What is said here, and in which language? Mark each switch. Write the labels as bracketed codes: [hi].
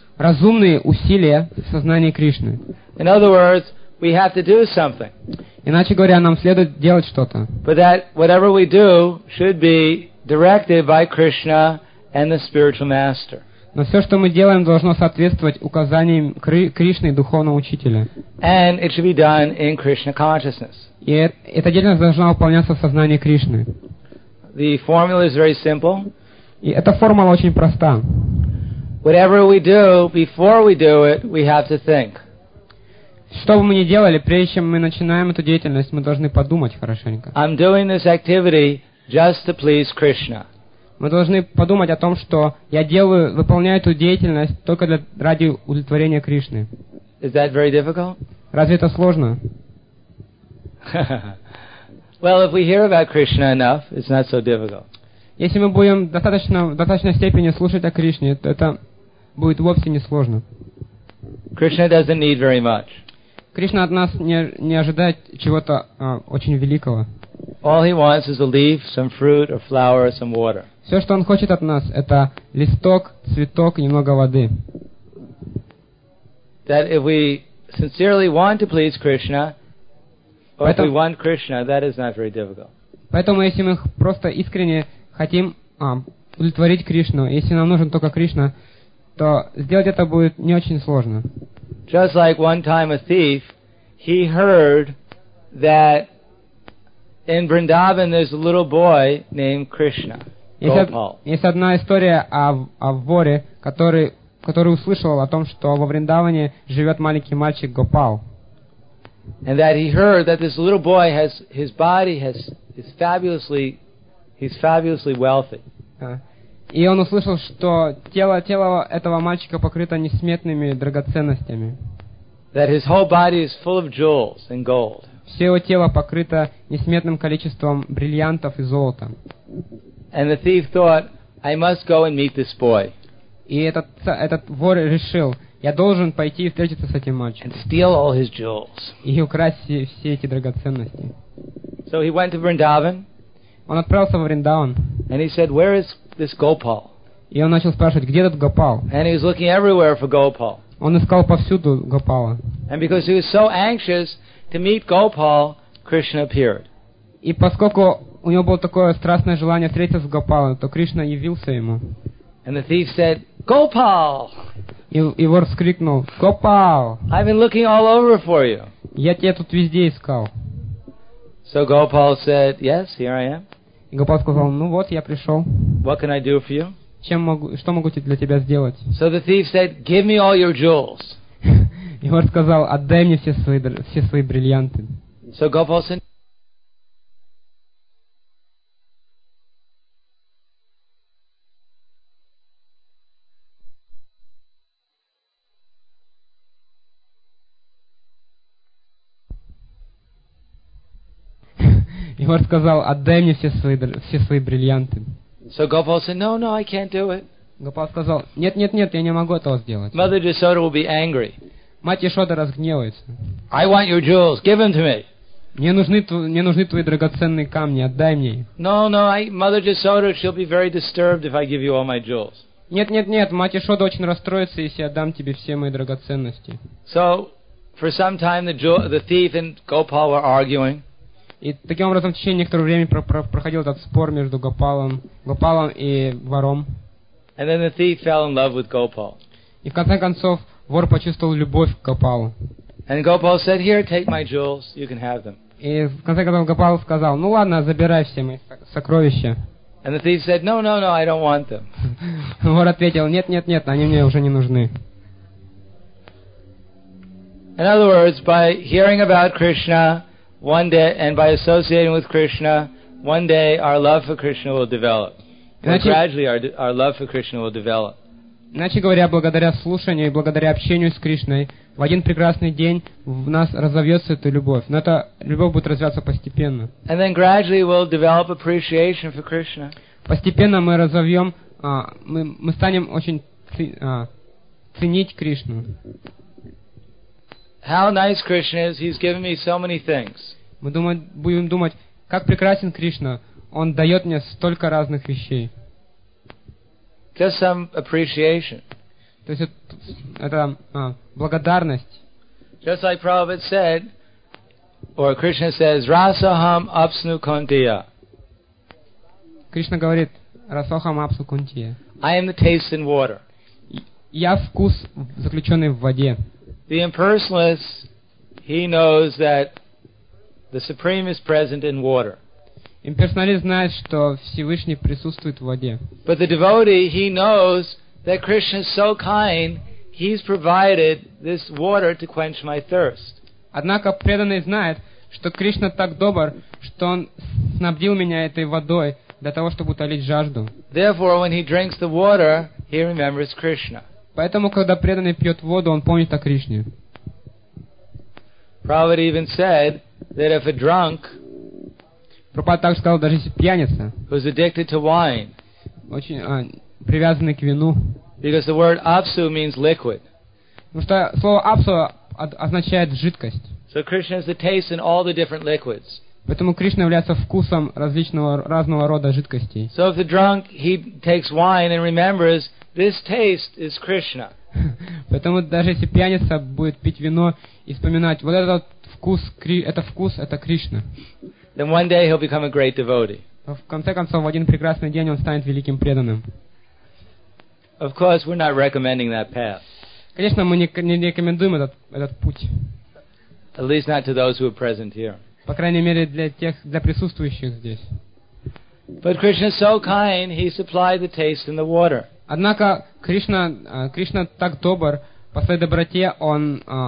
[ru] Разумные усилия в сознании Кришны. [en] In other words, we have to do something. [ru] Иначе говоря, нам следует делать что-то. [en] But that whatever we do should be directed by Krishna and the spiritual master. [ru] Но все, что мы делаем, должно соответствовать указаниям Кришны и духовного учителя. [en] And it should be done in Krishna consciousness. [ru] И эта деятельность должна выполняться в сознании Кришны. [en] The formula is very simple. [ru] И эта формула очень проста. [en] Whatever we do, before we do it, we have to think. [ru] Что бы мы ни делали, прежде чем мы начинаем эту деятельность, мы должны подумать хорошенько. [en] I'm doing this activity just to please Krishna. [ru] Мы должны подумать о том, что я делаю, выполняю эту деятельность только ради удовлетворения Кришны. [en] Is that very difficult? [ru] Разве это сложно? [en] Well, if we hear about Krishna enough, it's not so difficult. [ru] Если мы будем в достаточной степени слушать о Кришне, то это будет вовсе не сложно. [en] Krishna doesn't need very much. [ru] Кришна от нас не ожидает чего-то очень великого. [en] All he wants is a leaf, some fruit, a flower, some water. [ru] Все, что он хочет от нас, это листок, цветок и немного воды. [en] That if we sincerely want to please Krishna, or if we want Krishna, that is not very difficult. [ru] Поэтому, если мы просто искренне хотим удовлетворить Кришну, если нам нужен только Кришна, то сделать это будет не очень сложно. [en] Just like one time a thief, he heard that in Vrindavan there's a little boy named Krishna, Gopal. [ru] Есть одна история о воре, который услышал о том, что во Вриндаване живет маленький мальчик Гопал. [en] And that he heard that this little boy has his body has is fabulously he's fabulously wealthy. [ru] И он услышал, что тело этого мальчика покрыто несметными драгоценностями. [en] That his whole body is full of jewels and gold. [ru] Все его тело покрыто несметным количеством бриллиантов и золота. [en] And the thief thought, I must go and meet this boy. [ru] И этот вор решил, я должен пойти и встретиться с этим мальчиком. [en] And steal all his jewels. [ru] И украсть все эти драгоценности. [en] So he went to Vrindavan. [ru] Он отправился во Вриндаван. [en] And he said, where is this Gopal? [ru] И он начал спрашивать, где этот Гопал? [en] And he was looking everywhere for Gopal. [ru] Он искал повсюду Гопала. [en] And because he was so anxious to meet Gopal, Krishna appeared. [ru] И поскольку у него было такое страстное желание встретиться с Гопалом, то Кришна явился ему. [en] And the thief said, Gopal! [ru] И вор вскрикнул, Гопал! [en] I've been looking all over for you. [ru] Я тебя тут везде искал. [en] So Gopal said, yes, here I am. [ru] И Гопал сказал, ну вот, я пришел. [en] What can I do for you? [ru] Что могу для тебя сделать? [en] So the thief said, give me all your jewels. [ru] И вор сказал, отдай мне все свои бриллианты. [en] So Gopal said, [ru] Егор сказал, отдай мне все свои бриллианты. [en] So Gopal said, no, no, I can't do it. [ru] Гопал сказал, нет, я не могу этого сделать. [en] Mother Yashoda will be angry. [ru] Мать Яшода разгневается. [en] I want your jewels, give them to me. [ru] Мне нужны твои драгоценные камни, отдай мне их. [en] Mother Yashoda, she'll be very disturbed if I give you all my jewels. [ru] Нет, мать Яшода очень расстроится, если я дам тебе все мои драгоценности. [en] So, for some time the thief and Gopal were arguing. [ru] И таким образом в течение некоторого времени проходил этот спор между Гопалом и вором. [en] And then the thief fell in love with Gopal. [ru] И в конце концов вор почувствовал любовь к Гопалу. [en] And Gopal said, "Here, take my jewels. You can have them." [ru] И в конце концов Гопал сказал, "Ну ладно, забирай все мои сокровища." [en] And the thief said, "No, I don't want them." [ru] Вор ответил, "Нет, они мне уже не нужны." [en] In other words, by hearing about Krishna. One day, and by associating with Krishna, one day our love for Krishna will develop. Gradually, our love for Krishna will develop. [ru] Иначе говоря, благодаря слушанию и благодаря общению с Кришной, в один прекрасный день в нас разовьется эта любовь. Но эта любовь будет развиваться постепенно. [en] And then gradually we'll develop appreciation for Krishna. [ru] Постепенно мы разовьем, мы станем очень ценить Кришну. [en] How nice Krishna is! He's given me so many things. [ru] Мы будем думать, как прекрасен Кришна. Он дает мне столько разных вещей. [en] Just some appreciation. [ru] То есть это благодарность. [en] Just like Prabhupada said, or Krishna says, [sa] "Rasoham apsnu kuntiya." [ru] Кришна говорит, [sa] "Rasoham apsnu kuntiya." [en] I am the taste in water. [ru] Я вкус, заключенный в воде. [en] The impersonalist, he knows that the Supreme is present in water. [ru] Имперсоналист знает, что Всевышний присутствует в воде. [en] But the devotee, he knows that Krishna is so kind, he's provided this water to quench my thirst. [ru] Однако преданный знает, что Кришна так добр, что он снабдил меня этой водой для того, чтобы утолить жажду. [en] Therefore, when he drinks the water, he remembers Krishna. [ru] Поэтому, когда преданный пьет воду, он помнит о Кришне. [en] Prabhupada even said that if a drunk, [ru] Прабхупада также сказал, даже если пьяница, [en] who's addicted to wine, [ru] очень привязанный к вину, [en] because the word apsu means liquid, [ru] потому что слово апсу означает жидкость. [en] So Krishna has the taste in all the different liquids. [ru] Поэтому Кришна является вкусом разного рода жидкостей. [en] So if the drunk he takes wine and remembers. This taste is Krishna. [ru] Поэтому даже если пьяница будет пить вино и вспоминать, вот этот вкус, это вкус, это Кришна. [en] Then one day he'll become a great devotee. [ru] В конце концов, в один прекрасный день он станет великим преданным. [en] Of course, we're not recommending that path. [ru] Конечно, мы не рекомендуем этот путь. [en] At least not to those who are present here. [ru] По крайней мере, для присутствующих здесь. [en] But Krishna is so kind, he supplied the taste in the water. [ru] Однако Кришна так добр, по своей доброте он